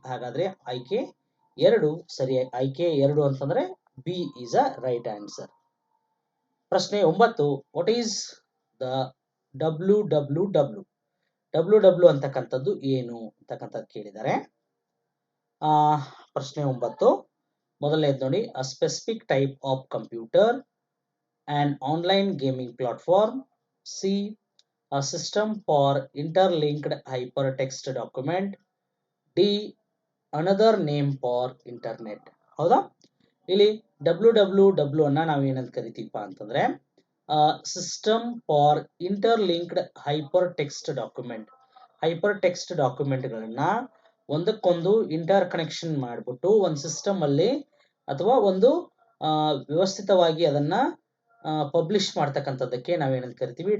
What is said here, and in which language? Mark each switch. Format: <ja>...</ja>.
<kn>ಹಾಗಾದ್ರೆ ಆಯ್ಕೆ 2 ಸರಿಯಾಗಿ. ಆಯ್ಕೆ 2 ಅಂತಂದ್ರೆ</kn> <en>B is a right answer.</en> <kn>ಪ್ರಶ್ನೆ 9.</kn> <en>what is the WWW</en> <kn>ಅಂತಕ್ಕಂಥದ್ದು ಏನು ಅಂತಕ್ಕಂಥದ್ದು ಕೇಳಿದ್ದಾರೆ.</kn> <en>ಪ್ರಶ್ನೆ 9 ಮೊದಲನೇದು ನೋಡಿ, a specific type of computer, an online gaming platform, C a system for interlinked hypertext document, D another name for internet.</en> <kn>ಹೌದಾ, ಇಲ್ಲಿ WWW ಅನ್ನ ನಾವು ಏನಂತ ಕರಿತೀವಪ್ಪ ಅಂತಂದ್ರೆ</kn> <en>System for interlinked hypertext document.</en> <kn>Hyper text ಡಾಕ್ಯುಮೆಂಟ್ಗಳನ್ನ ಒಂದಕ್ಕೊಂದು ಇಂಟರ್ ಕನೆಕ್ಷನ್ ಮಾಡಿಬಿಟ್ಟು ಒಂದು system ಅಲ್ಲಿ ಅಥವಾ ಒಂದು ವ್ಯವಸ್ಥಿತವಾಗಿ ಅದನ್ನ ಪಬ್ಲಿಷ್ ಮಾಡ್ತಕ್ಕಂಥದ್ದಕ್ಕೆ ನಾವೇನಂತ ಕರಿತೀವಿ?</kn>